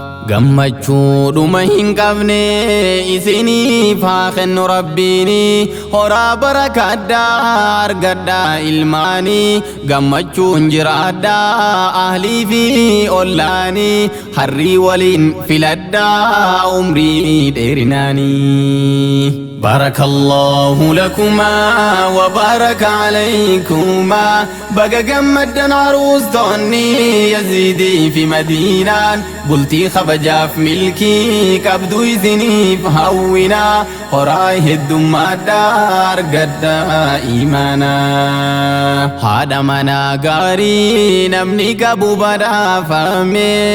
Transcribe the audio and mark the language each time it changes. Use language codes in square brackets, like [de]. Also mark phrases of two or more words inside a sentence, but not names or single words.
[om] Gammachuu dhuma hin qabne isiniif haa kennu Rabbiini. Horaa barakaadhaa argadhaa ilmaani. Gammachuun jiraadhaa ahlii fi ollaani. Harrii waliin filadhaa umrii dheerinaani. [ar] بارك الله لكما وبارك عليكما. [om] Baga gammaddan aruustonni Yaziidii fi Madiinaan. Bultii kabajaaf milkii qabdu isiniif hawwina. Horaa heddummaadhaa argadhaa imaanaa. Haadha manaa gaarii namni qabu badhaafame.